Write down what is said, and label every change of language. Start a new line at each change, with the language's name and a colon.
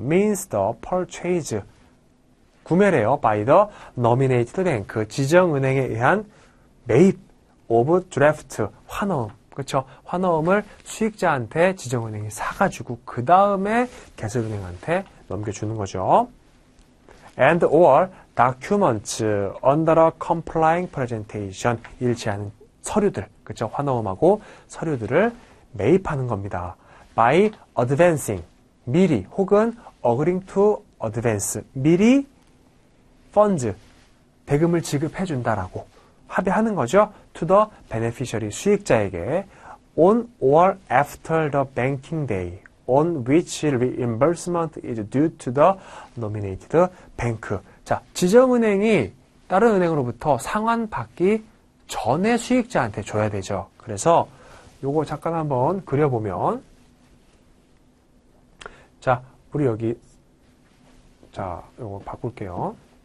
English: means the purchase
Korean: 구매래요.
English: by the nominated bank
Korean: 지정은행에 의한 매입
English: of draft
Korean: 환어음 그렇죠? 환어음을 수익자한테 지정은행이 사가지고 그 다음에 개설은행한테 넘겨주는 거죠.
English: and or documents under a complying presentation
Korean: 일치하는 서류들 그렇죠? 환어음하고 서류들을 매입하는 겁니다.
English: by advancing
Korean: 미리 혹은
English: agreeing to advance
Korean: 미리
English: funds
Korean: 대금을 지급해 준다라고 합의하는 거죠.
English: to the beneficiary
Korean: 수익자에게
English: on or after the banking day on which reimbursement is due to the nominated bank.
Korean: 자, 지정은행이 다른 은행으로부터 상환받기 전에 수익자한테 줘야 되죠. 그래서 요거 잠깐 한번 그려보면 자, 우리 여기 자, 요거 바꿀게요.